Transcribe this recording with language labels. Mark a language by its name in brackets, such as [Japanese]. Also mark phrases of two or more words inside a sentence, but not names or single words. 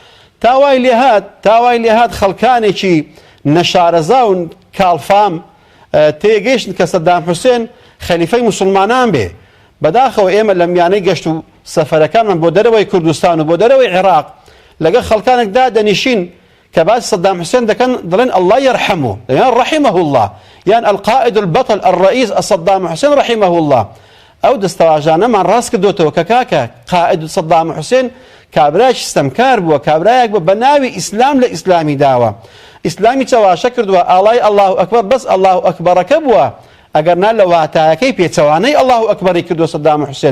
[Central Kurdish] تاوای لێهات خەڵکانێکی نەشارەزا و کاڵفام تێگەیشتن کە سەدام حوسێن خەلیفەی مسلمانان بێ. بەداخەوە ئێمە لە میانەی گەشت و سەفەرەکانمان بۆ دەرەوەی کوردستان و بۆ دەرەوەی عێراق لەگەڵ خەڵکانێکدا دەنیشین کە باس سەدام حوسێن دەکەن، دەڵێن [Arabic] الله يرحمه [Central Kurdish] یان [Arabic] رحمه الله [Central Kurdish] یان [Arabic] القائد البطل الرئيس [Central Kurdish] سەدام حوسێن [Arabic] رحمه الله. [Central Kurdish] ئەو دەستەواژانەمان ڕاست کردوتەوە کە کاکە قائد سەدام حوسێن کابرایکی ستەمکار بووە، کابرایەک بووە بە ناوی ئیسلام لە ئیسلامی داوە، ئیسلامی چاواشە کردووە، ئاڵای [Arabic] الله ئەکبەر [Central Kurdish] بەس [Arabic] الله ئەکبەرەکە [Central Kurdish] بووە، ئەگەر نا لە واتایەکەی پێچەوانەی [Arabic] الله ئەکبەری [Central Kurdish] کردووە سەدام حوسێن.